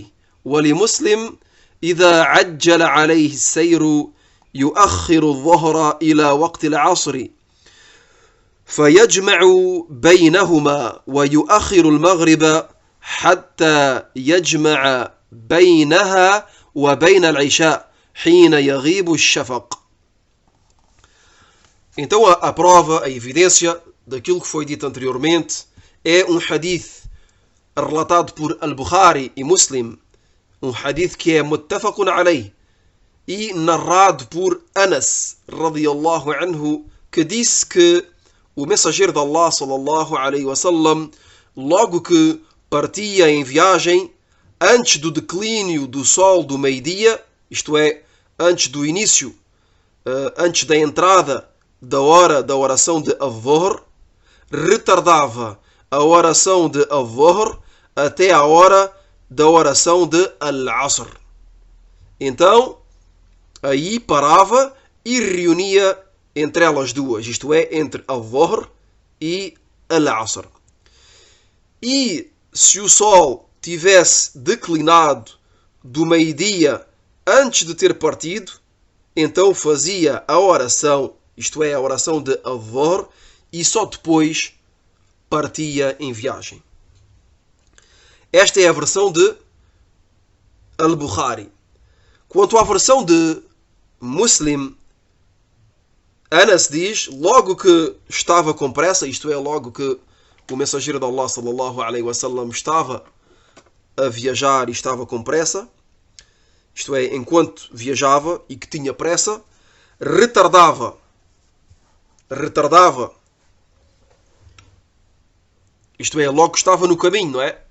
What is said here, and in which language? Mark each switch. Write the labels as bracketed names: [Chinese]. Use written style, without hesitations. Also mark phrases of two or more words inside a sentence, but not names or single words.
[Arabic] ولمسلم إذا عجل عليه السير يؤخر الظهر إلى وقت العصر فيجمع بينهما ويؤخر المغرب حتى يجمع بينها وبين العشاء حين يغيب الشفق. [Portuguese] Então a prova, a evidência daquilo que foi dito anteriormente é um hadith relatado por [Arabic] Al-Bukhari e Muslim, [Portuguese] um hadith que é [Arabic] متفق عليه [Portuguese] e narrado por Anas [Arabic] رضي الله عنه, [Portuguese] que disse que o mensageiro de Allah [Arabic] صلى الله عليه وسلم, [Portuguese] logo que partia em viagem, antes do declínio do sol do meio-dia, isto é, antes do início, antes da entrada da hora da oração de al-Dhuhr, retardava a oração de al-Dhuhr até a hora da oração de al-Asr. Então, aí parava e reunia entre elas duas, isto é, entre al-Dhuhr e al-Asr. E se o sol tivesse declinado do meio-dia antes de ter partido, então fazia a oração, isto é, a oração de Adh-Dhuhr, e só depois partia em viagem. Esta é a versão de Al-Bukhari. Quanto à versão de Muslim, Anas diz, logo que estava com pressa, isto é, logo que o mensageiro de Allah [Arabic] صلى الله عليه وسلم [Portuguese] estava a viajar e estava com pressa, isto é, enquanto viajava e que tinha pressa, retardava, isto é, logo que estava no caminho, não é?